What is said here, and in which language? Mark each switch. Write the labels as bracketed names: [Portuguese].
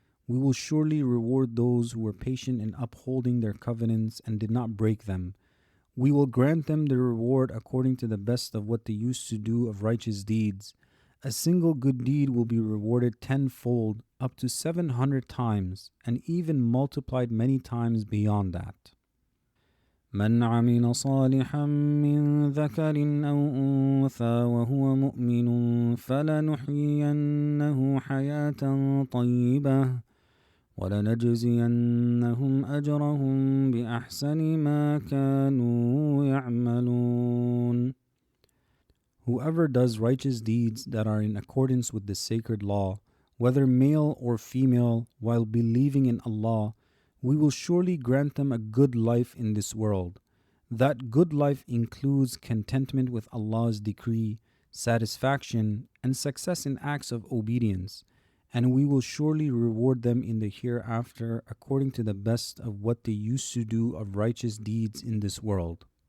[English] We will surely reward those who were patient in upholding their covenants and did not break them. We will grant them the reward according to the best of what they used to do of righteous deeds. A single good deed will be rewarded tenfold, up to 700 times, and even multiplied many times beyond that. [Arabic] من عمل صالحا من ذكر أو أنثى وهو مؤمن فلنحيينه حياة طيبة ولنجزينهم أجرهم بأحسن ما كانوا يعملون. [English] Whoever does righteous deeds that are in accordance with the sacred law, whether male or female, while believing in Allah, we will surely grant them a good life in this world. That good life includes contentment with Allah's decree, satisfaction, and success in acts of obedience, and we will surely reward them in the hereafter according to the best of what they used to do of righteous deeds in this world.